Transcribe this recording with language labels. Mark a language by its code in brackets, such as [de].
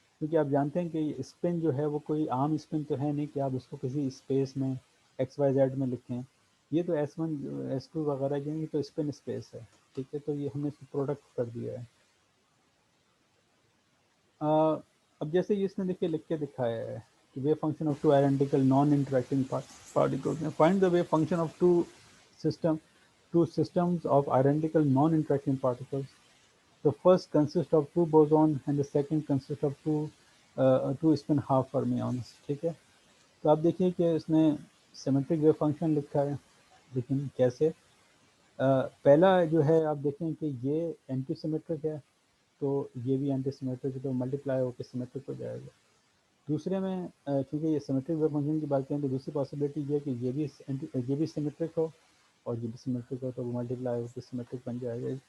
[ur] کیونکہ آپ جانتے ہیں کہ اسپن جو ہے وہ کوئی عام اسپن تو ہے نہیں کہ آپ اس کو کسی اسپیس میں XYZ میں لکھیں. یہ تو S1 S2 وغیرہ جو ہیں یہ تو اسپن اسپیس ہے. ٹھیک ہے. تو یہ ہم نے اس کو پروڈکٹ کر دیا ہے. اب جیسے یہ اس نے دیکھیے لکھ کے دکھایا ہے کہ [en] Wave function of two identical non interacting particles. Find the wave function of two systems of identical non-interacting particles. The first consists of two bosons and the second consists of two spin half fermions. [ur] ٹھیک ہے. تو آپ دیکھیے کہ اس نے symmetric view function لکھا ہے، لیکن کیسے؟ پہلا جو ہے آپ دیکھیں کہ یہ اینٹی سیمیٹرک ہے تو یہ بھی اینٹی سیمیٹرک ہے تو ملٹیپلائی ہو کے سیمیٹرک ہو جائے گا. دوسرے میں چونکہ یہ سیمیٹرک ویو فنکشن کی بات کریں تو دوسری پاسبلٹی یہ ہے کہ یہ بھی سیمیٹرک ہو اور یہ بھی سیمیٹرک ہو تو وہ ملٹیپلائی ہو کے سیمیٹرک بن جائے گا.